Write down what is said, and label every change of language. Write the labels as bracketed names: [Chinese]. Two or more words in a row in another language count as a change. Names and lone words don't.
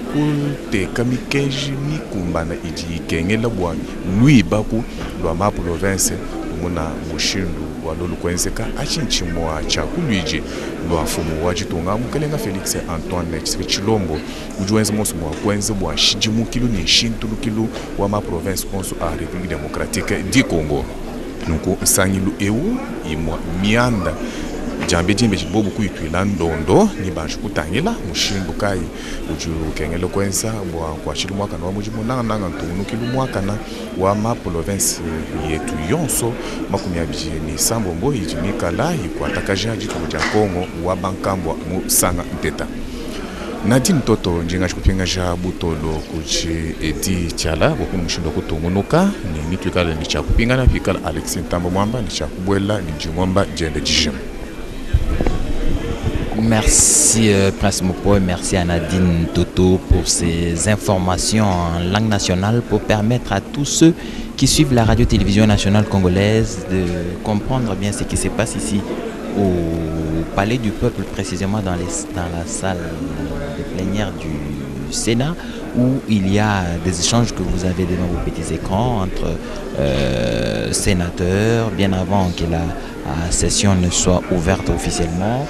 [Luba-Lulua] kuteka mikeji mikumbana iji kengela bwa lui baku lwa ma province muna mushindu walolu kwenzeka achinchimwa cha kuluiji lwa fumu wajitunga mukelenga Felix Antoine Chilombo ujuenza mosu mwa kwenze bwa shijimu kilu ni shintulu kilu wa ma province konso a République démocratique du Congo nuko sangilu eu imwa mianda jambe jimbe jibobu kuitwila ndondo ni banju kutangila mushindu kai uju kengelo kwenza bwa kwa chilu mwaka na wamujimu nanga ntunu kilu mwaka na wa ma province yetu yonso makumi abije ni sambombo ijimika la ikwatakaja jitu ja Kongo wa bankambwa mu sanga nteta Nadine Toto njinga chikupinga ja butolo kuchi edi chala boku mushindo kutongonoka ni mitwikala ni cha kupinga na vikala Alexis Ntambo Mwamba ni cha kubwela ni jimwamba jende jijim. [French] Merci Prince Mopo et merci à Nadine Toto pour ces informations en langue nationale pour permettre à tous ceux qui suivent la radio-télévision nationale congolaise de comprendre bien ce qui se passe ici au Palais du Peuple, précisément dans la salle de plénière du Sénat, où il y a des échanges que vous avez devant vos petits écrans entre sénateurs, bien avant que la session ne soit ouverte officiellement.